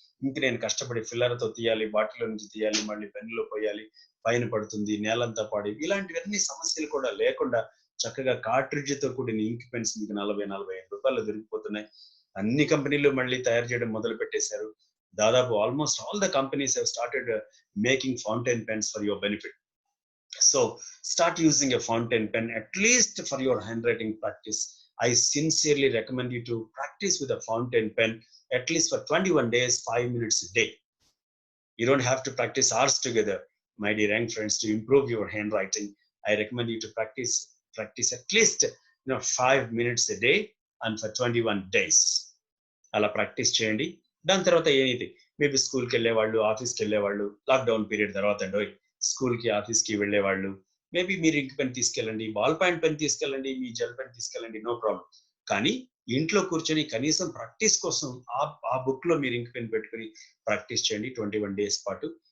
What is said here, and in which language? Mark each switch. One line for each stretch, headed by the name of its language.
Telugu: ఇంక నేను కష్టపడి ఫిల్లర్తో తీయాలి, బాటిల్లో నుంచి తీయాలి, మళ్ళీ పెన్నులో పోయాలి, పైన పడుతుంది, నేలంతా పాడి, ఇలాంటివన్నీ సమస్యలు కూడా లేకుండా చక్కగా కార్ట్రిడ్జ్ తో కూడిన ఇంక్ పెన్స్ మీకు 40-45 రూపాయలు దొరికిపోతున్నాయి. అన్ని కంపెనీలు మళ్ళీ తయారు చేయడం మొదలు పెట్టేశారు. దాదాపు
English: Almost all the companies have started making fountain pens for your benefit. So start using a fountain pen at least for your handwriting practice. I sincerely recommend you to practice with a fountain pen at least for 21 days, 5 minutes a day. You don't have to practice hours together, my dear young friends, to improve your handwriting. I recommend you to practice at least 5 minutes a day and for 21 days.
Telugu: అలా practice చేయండి. దాని తర్వాత ఏమైతే maybe స్కూల్కి వెళ్ళేవాళ్ళు, ఆఫీస్కి వెళ్ళేవాళ్ళు, lockdown period తర్వాత అండి స్కూల్కి ఆఫీస్కి వెళ్ళేవాళ్ళు, మేబీ మీరు ఇంక్ పెన్ తీసుకెళ్ళండి, బాల్ పాయింట్ పెన్ తీసుకెళ్ళండి, మీ జెల్ పెన్ తీసుకెళ్ళండి, నో ప్రాబ్లం. కానీ ఇంట్లో కూర్చొని కనీసం ప్రాక్టీస్ కోసం ఆ బుక్ లో మీరు ఇంక్ పెన్ పెట్టుకుని ప్రాక్టీస్ చేయండి 21 days పాటు.